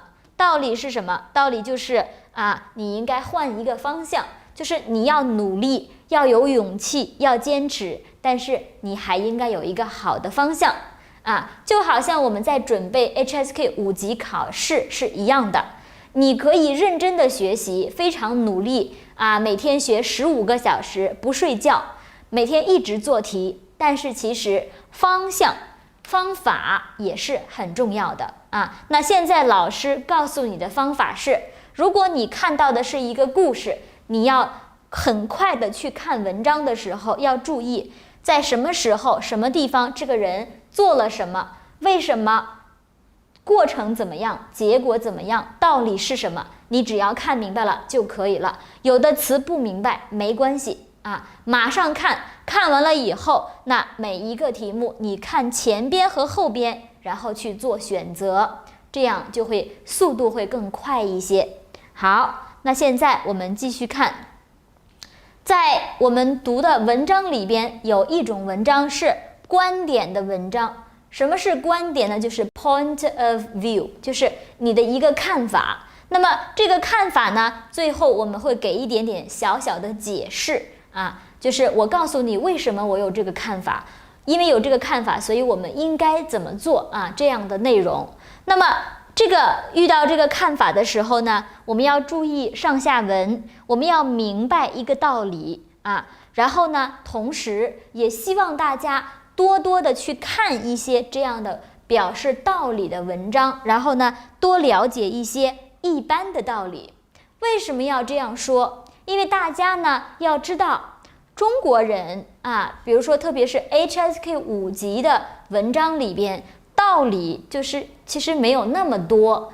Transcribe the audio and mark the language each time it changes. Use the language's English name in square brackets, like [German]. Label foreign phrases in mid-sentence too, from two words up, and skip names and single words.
[Chinese] 道理就是你應該換一個方向，就是你要努力，要有勇氣，要堅持，但是你還應該有一個好的方向就好像我們在準備 HSK 5級考試是一樣的。你可以認真的學習，非常努力每天學15個小時，不睡覺，每天一直做題。但是其實方法也是很重要的那現在老師告訴你的方法是，如果你看到的是一個故事，你要很快的去看文章的時候，要注意在什麼時候、什麼地方，這個人做了什麼，為什麼，過程怎麼樣，結果怎麼樣，道理是什麼，你只要看明白了就可以了。有的詞不明白沒關係馬上看完了以後，那每一個題目你看前邊和後邊，然後去做選擇，這樣就會速度會更快一些。好，那現在我們繼續看，在我們讀的文章裡邊，有一種文章是觀點的文章。什麼是觀點呢？就是 [English] point of view， [Chinese] 就是你的一個看法。那麼這個看法呢，最後我們會給一點點小小的解釋就是我告訴你為什麼我有這個看法， 因為有這個看法，所以我們應該怎麼做啊？這樣的內容。那麼遇到這個看法的時候呢，我們要注意上下文，我們要明白一個道理啊。然後呢，同時也希望大家多多的去看一些這樣的表示道理的文章，然後呢，多了解一些一般的道理。為什麼要這樣說？因為大家呢要知道，中國人啊，比如說特別是 HSK 5級的文章裡邊，道理就是其實沒有那麼多。